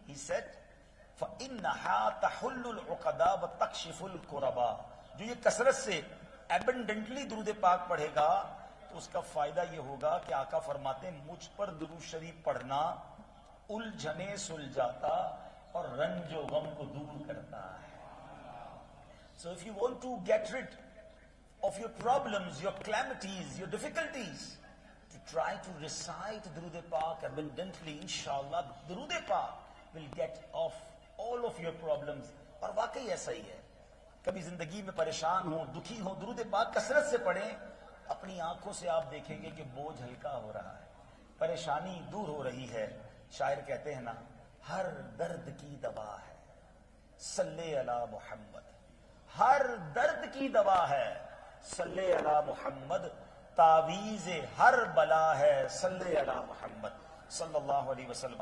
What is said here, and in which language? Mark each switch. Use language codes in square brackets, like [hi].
[en] He said, [ar] فَإِنَّهَا تَحُلُّ الْعُقَدَى وَتَكْشِفُ الْكُرَبَى. [ur] جو یہ کثرت سے abundantly درود پاک پڑھے گا تو اس کا فائدہ یہ ہوگا کہ آقا فرماتے ہیں مجھ پر درود شریف پڑھنا الجھنے سلجھاتا اور رنج و غم کو دور کرتا ہے. [en] So if you want to get rid of your problems, your calamities, your difficulties, to try to recite Durud Pak abundantly, inshallah, Durud Pak will get off all of your problems. [ur] اور واقعی ایسا ہی ہے. کبھی زندگی میں پریشان ہو، دکھی ہو، درود پاک کثرت سے پڑھیں، اپنی آنکھوں سے آپ دیکھیں گے کہ بوجھ ہلکا ہو رہا ہے، پریشانی دور ہو رہی ہے. شاعر کہتے ہیں نا، ہر درد کی دوا ہے صلی علی محمد، ہر درد کی دوا ہے صلی علی محمد، تعویذ ہر بلا ہے صلی علی محمد صلی اللہ علیہ وسلم.